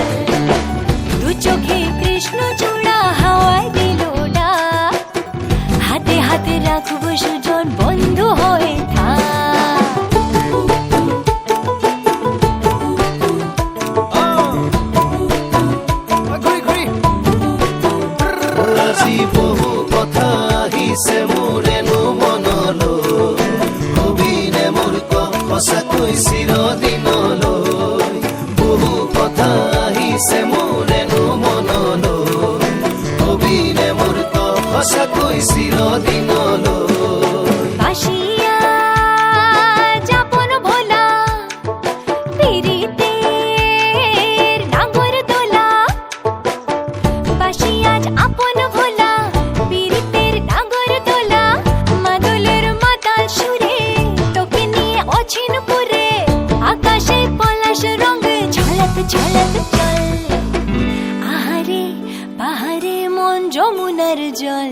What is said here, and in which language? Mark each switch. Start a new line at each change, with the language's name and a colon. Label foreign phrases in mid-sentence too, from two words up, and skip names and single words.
Bangla: দু চোখে কৃষ্ণ চূড়া হাওয়ায় দিল ডাক, হাতে হাতে রাখবো সুজন বন্ধু হয়ে থাক।
Assamese: বহু কথা আহিছে মোৰেনো মনলৈ, কবিৰে মোৰ সঁচাকৈ চিৰদিনলৈ, বহু কথা আহিছে মোৰেনো মনলৈ, কবিৰে মোৰ সঁচাকৈ চিৰদিনলৈ।
Bangla: বাসিয়া যাপন ভোলা পিরিতের নাগর দোলা, বাসিয়া আপন ভোলা পিরিতের নাগর দোলা, মাদলের মাতাল সুরে তোকে নিয়ে অছিন পুরে, আকাশে পলাশ রঙে ঝলক ঝলক চল, আহারে বাহারে মন যমুনার জল,